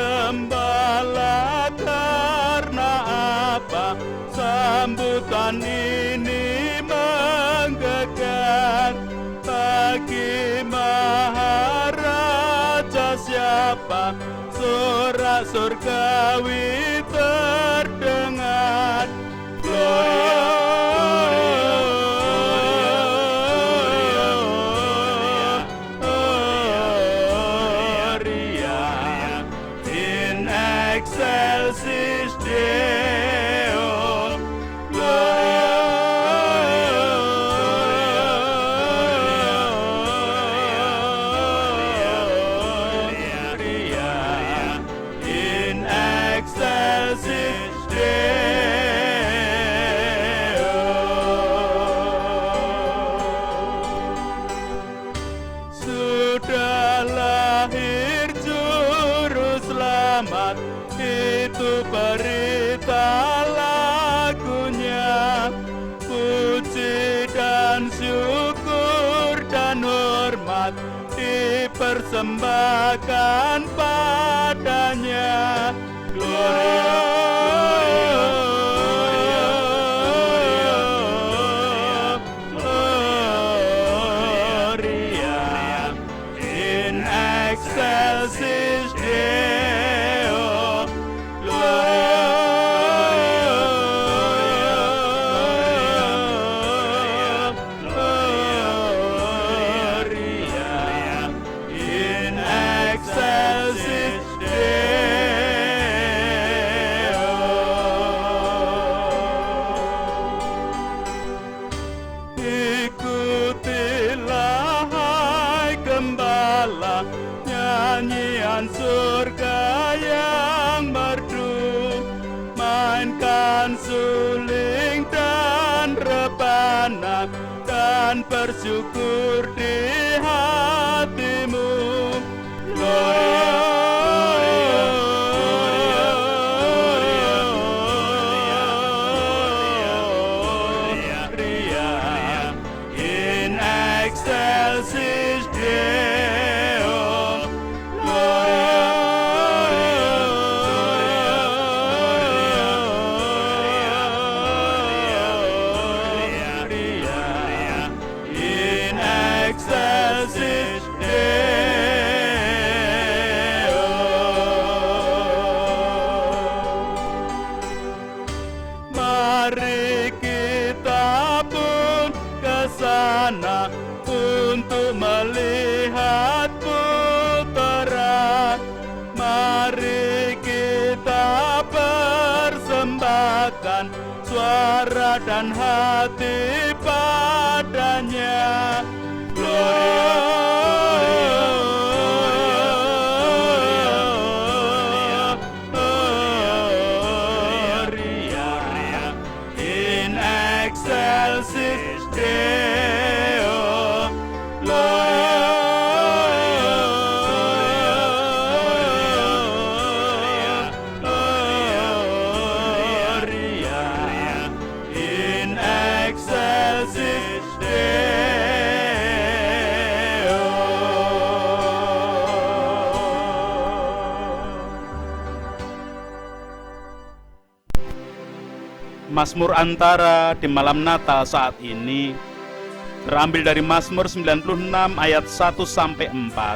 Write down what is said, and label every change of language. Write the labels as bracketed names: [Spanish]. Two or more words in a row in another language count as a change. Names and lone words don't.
[Indonesian] gembala, karena apa sambutan ini menggegah? Bagi Maharaja siapa sorak surgawi terdengar. [Latin] Gloria in excelsis Deo. Gloria in excelsis Deo. [Indonesian] Sudah lahir juru selamat, itu berita lagunya. Puji dan syukur dan hormat dipersembahkan padanya. [Latin] Gloria in excelsis Deo. Gloria in excelsis Deo. [Indonesian] Ikutilah hai gembala, nyanyian surga yang merdu. Mainkan suling dan rebana, dan bersyukur di hatimu. [Latin] Gloria in excelsis Deo. Gloria in excelsis Deo. [Indonesian] Mari kita pun ke sana untuk melihat putera. Mari kita persembahkan suara dan hati padanya. [Latin] Gloria in excelsis Deo. Gloria in excelsis Deo. [Indonesian] Mazmur antara di malam Natal saat ini terambil dari Mazmur 96 ayat 1 sampai 4.